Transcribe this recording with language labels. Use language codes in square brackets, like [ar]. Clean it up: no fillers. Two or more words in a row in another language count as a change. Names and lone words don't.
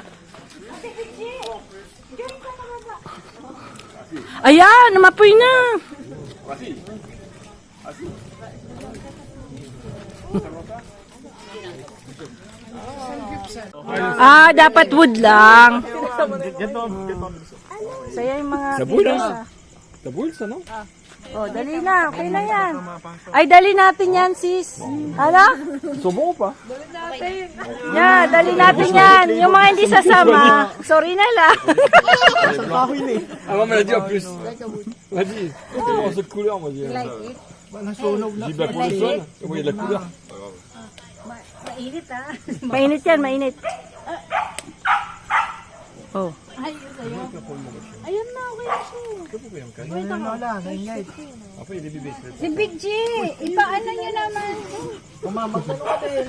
[tl] Ayan, namapoy na. Dapat wood lang. Saya yung mga pisa. [fr] Taboul ça, non? [tl] Oh, dali na. Okay na yan. Ay, dali natin yan, sis. Ano? [fr] Ils sont bons ou pas? [tl] Yeah, dali natin yan. Yung mga hindi sasama, sorry na lang. [fr] Ah non, mais elle a dit en plus. Elle a dit, c'est bon, cette couleur, moi, j'ai. J'ai de la couleur jaune. Oui, il y a de la couleur. [tl] Mainit ah. Mainit yan, mainit. Oh. Ay, sa'yo. Ayun na, okay na siya. Ganyan Lola, ganyan. Si Big G, ipaano nyo naman. Magtanong ka din.